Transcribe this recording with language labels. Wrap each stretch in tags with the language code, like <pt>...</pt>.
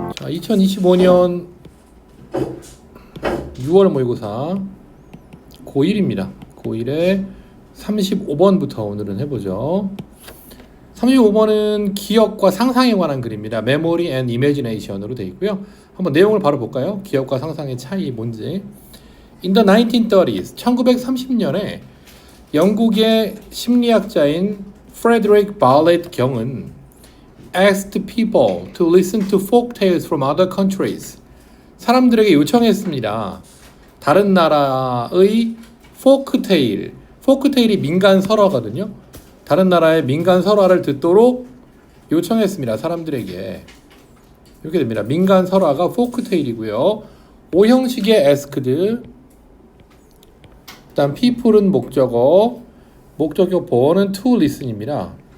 <ko>2025년 6월 모의고사 고1입니다. 고1에 35번부터 오늘은 해보죠. 35번은 기억과 상상에 관한 글입니다.</ko> <en>Memory and Imagination</en> <ko>으로 되어 있고요. 한번 내용을 바로 볼까요? 기억과 상상의 차이 뭔지.</ko> <en>In the 1930s,</en> <ko>1930년에 영국의 심리학자인 Frederick Bartlett 경은</ko> <en>asked people to listen to folk tales from other countries.</en> <ko>사람들에게 요청했습니다. 다른 나라의 포크테일, 포크테일이 민간 설화거든요. 다른 나라의 민간 설화를 듣도록 요청했습니다. 사람들에게. 이렇게 됩니다. 민간 설화가 포크테일이고요. 오형식의 asked, 일단 people은 목적어, 목적격 보어는 to listen입니다.</ko>